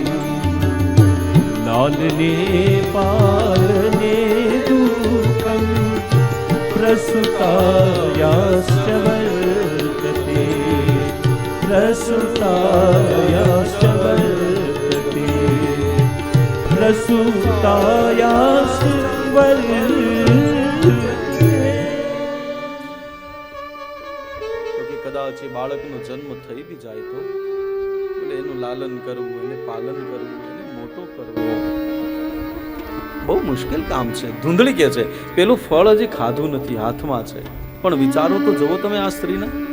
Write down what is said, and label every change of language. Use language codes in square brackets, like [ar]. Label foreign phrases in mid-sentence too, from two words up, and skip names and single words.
[sa] लालने पालने दुःखं प्रसुतायाश्च वर्तते प्रसुतायाश्च वर्तते प्रसुतायाश्च वर्तते [gu] તો કે કદાચ એ બાળકનો જન્મ થઈ બી જાય તો એટલે એનું લાલન કરવું, એને પાલન કરવું, એને મોટો કરવો બહુ મુશ્કેલ કામ છે. ધૂંધળી કે છે પેલું ફળ હજી ખાધું નથી, હાથમાં છે, પણ વિચારો તો જુઓ તમે આ સ્ત્રીને.